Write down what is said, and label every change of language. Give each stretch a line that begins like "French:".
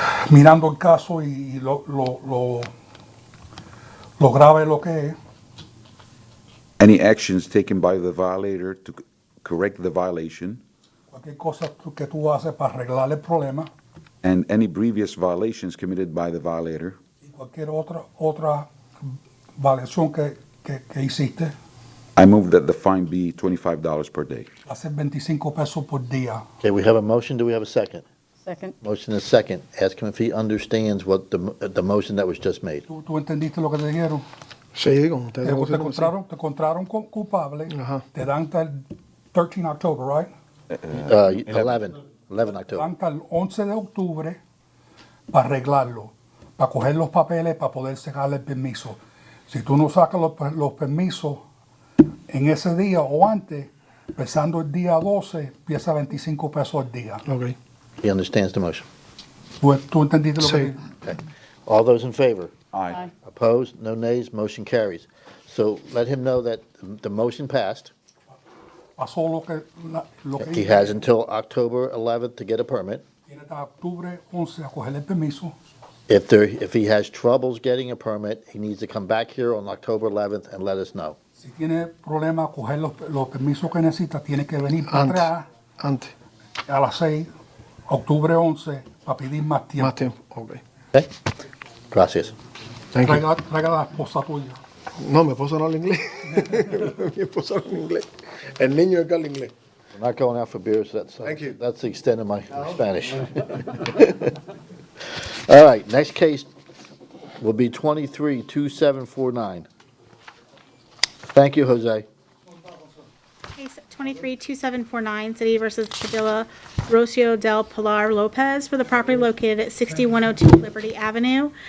Spanish: mirando el caso y lo grave lo que es,
English: Any actions taken by the violator to correct the violation,
Spanish: cualquier cosa que tú haces para arreglar el problema
English: and any previous violations committed by the violator,
Spanish: y cualquier otra violación que hiciste,
English: I move that the fine be $25 per day.
Spanish: hacer 25 pesos por día.
English: Okay, we have a motion, do we have a second? Second. Motion is second. Ask him if he understands what the motion that was just made.
Spanish: ¿Tú entendiste lo que te dijeron? Sí, como ustedes Te pusieron así. encontraron culpable, Ajá. te dan hasta el 13 October, right? 11 Te
English: October.
Spanish: dan hasta el 11 de octubre para arreglarlo, para coger los papeles, para poder sacarle el permiso. Si tú no sacas los permisos en ese día o antes, empezando el día 12, empieza 25 pesos al día. Ok.
English: He understands the motion.
Spanish: ¿Tú entendiste lo Sí. que dije?
English: Okay. All those in favor? Aye. Opposed? No nays? Motion carries. So let him know that the motion passed.
Spanish: Pasó lo que
English: He
Spanish: dije.
English: has until October 11th to get a permit.
Spanish: Tiene hasta octubre 11 a coger el permiso.
English: If he has troubles getting a permit, he needs to come back here on October 11th and let us know.
Spanish: Si tiene problema a coger los permisos que necesita, tiene que venir para Antes. atrás Antes. a las 6, octubre 11, para pedir más tiempo. Más tiempo. Ok.
English: Okay? Gracias. Thank you.
Spanish: Traiga a la esposa tuya. No, mi esposo no habla inglés. Mi esposo habla inglés. El niño es que habla inglés.
English: We're not going out for beers. Thank you. That's the extent of my Spanish. All right, next case will be 23-2749. Thank you, Jose. Case 232749, City versus Padilla, Rocio del Pilar Lopez for the property located at 6102 Liberty Avenue.